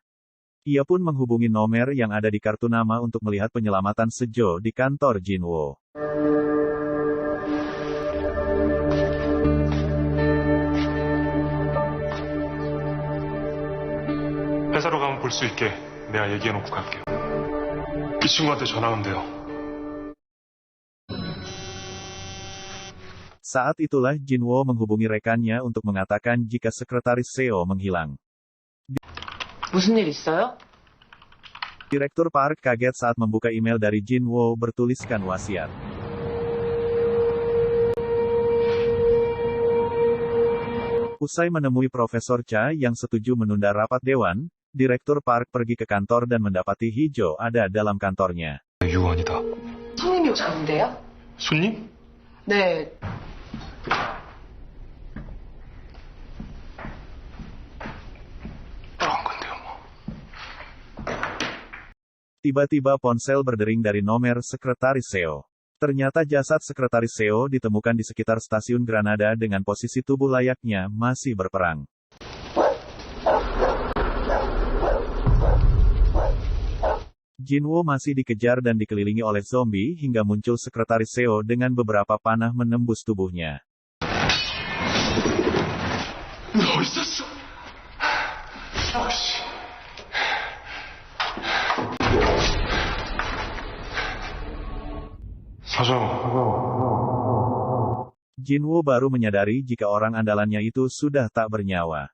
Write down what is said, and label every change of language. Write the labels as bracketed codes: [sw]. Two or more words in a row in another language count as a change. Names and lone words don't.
[id] Ia pun menghubungi nomor yang ada di kartu nama untuk melihat penyelamatan Sejo di kantor Jinwoo. [ko] 회사로 가면 볼 수 있게 내가 얘기해놓고 갈게요. 이 친구한테 전화하면 돼요. [id] Saat itulah Jinwoo menghubungi rekannya untuk mengatakan jika sekretaris Seo menghilang. [ko] 무슨 일 있어요? [id] Direktur Park kaget saat membuka email dari Jinwoo bertuliskan wasiat. Usai menemui Profesor Cha yang setuju menunda rapat dewan, Direktur Park pergi ke kantor dan mendapati Hijo ada dalam kantornya. [ko] 유언이다. 손님이 오셨는데요? 손님? 네. 뭐한 건데요, 뭐. [id] Tiba-tiba ponsel berdering dari nomor sekretaris Seo. Ternyata jasad sekretaris Seo ditemukan di sekitar stasiun Granada dengan posisi tubuh layaknya masih berperang. Jinwoo masih dikejar dan dikelilingi oleh zombie hingga muncul sekretaris Seo dengan beberapa panah menembus tubuhnya. [ko] 너 있었어. 아씨. 사장. [id] Jinwoo baru menyadari jika orang andalannya itu sudah tak bernyawa.